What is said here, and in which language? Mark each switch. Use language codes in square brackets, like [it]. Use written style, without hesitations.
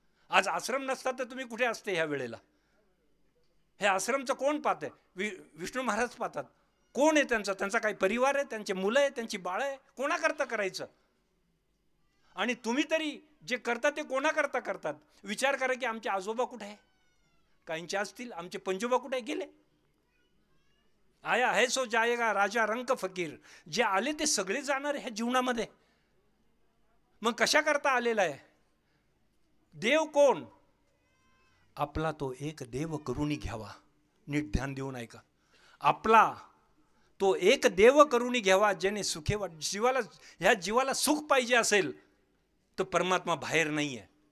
[mr] आज आश्रम नसता तर तुम्ही कुठे असते ह्या वेळेला? हे आश्रमचं कोण पाहतंय? विष्णू महाराज पाहतात. कोण आहे त्यांचा? त्यांचा काही परिवार आहे, त्यांचे मुलं आहे, त्यांची बाळ आहे. कोणाकरता करायचं? आणि तुम्ही तरी जे करता ते कोणाकरता करतात? विचार करा की आमचे आजोबा कुठे आहे? काहींचे असतील. आमचे पंजोबा कुठे गेले? [hi] आया है सो जाएगा राजा रंक फकीर. [mr] जे आले ते सगळे जाणार ह्या जीवनामध्ये. मग कशा करता आलेला आहे? देव कोण? आपला तो एक देव करुणी घ्यावा. नीट ध्यान देऊन ऐका. आपला तो एक देव करुणी घ्यावा, ज्याने सुखे जीवाला, ह्या जीवाला सुख पाहिजे असेल तर परमात्मा बाहेर नाही आहे.